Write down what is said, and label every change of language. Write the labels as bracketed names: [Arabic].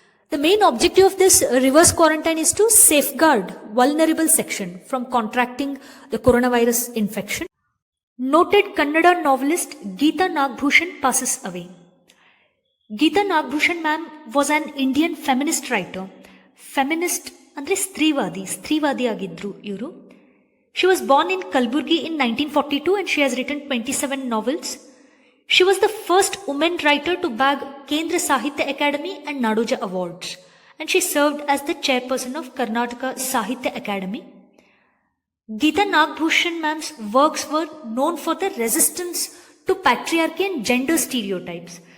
[English] The main objective of this reverse quarantine is to safeguard vulnerable section from contracting the coronavirus infection. Noted Kannada novelist Geeta Nagbhushan passes away. Geeta Nagbhushan ma'am was an Indian feminist writer. [Kannada] Feminist andre ಸ್ತ್ರೀವಾದಿ ಆಗಿದ್ರು ಇವರು. [English] She was born in Kalburgi in 1942 and she has written 27 novels. She was the first woman writer to bag Kendra Sahitya Academy and Nadoja awards, and she served as the chairperson of Karnataka Sahitya Academy. Geeta Nagbhushan ma'am's works were known for the resistance to patriarchy and gender stereotypes.